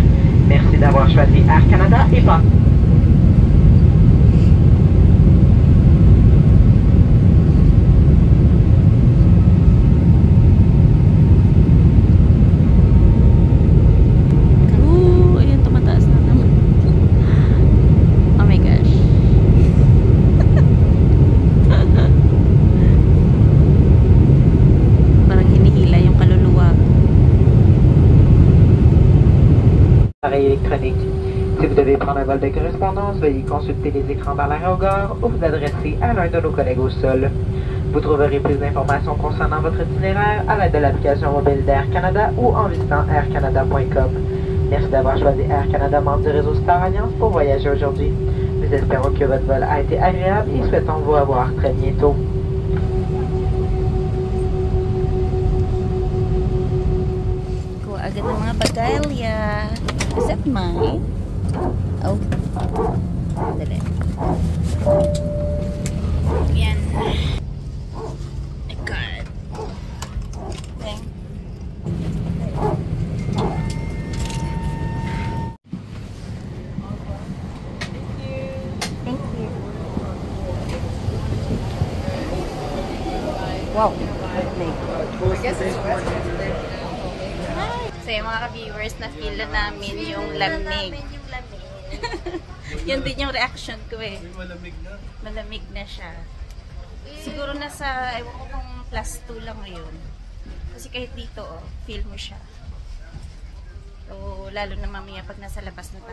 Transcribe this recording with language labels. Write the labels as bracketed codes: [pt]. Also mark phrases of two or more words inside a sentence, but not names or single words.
[fr] Merci d'avoir choisi Air Canada et pas. [tl] Ayan, tumataas na naman. [en] Oh my gosh. [tl] Parang hinihila yung kaluluwa. [fr] Appareil électronique. Si vous devez prendre un vol de correspondance, veuillez consulter les écrans dans l'aérogare ou vous adresser à l'un de nos collègues au sol. Vous trouverez plus d'informations concernant votre itinéraire à l'aide de l'application mobile d'Air Canada ou en visitant aircanada.com. Merci d'avoir choisi Air Canada, membre du réseau Star Alliance, pour voyager aujourd'hui. Nous espérons que votre vol a été agréable et souhaitons vous revoir très bientôt. [tl] Kuha agad ng mga bagalya. [en] Is that mine? [tl] Oh. Dali. Yan. [en] Oh my God. Thank you. Wow. [tl] So yung mga ka-viewers, na-feel na namin yung lamig. Yun din yung reaction ko eh. Malamig na. Malamig na siya. Siguro nasa, ewan ko kung +2 lang ngayon. Kasi kahit dito, oh, feel mo siya. So, lalo na mamaya pag nasa labas na tayo.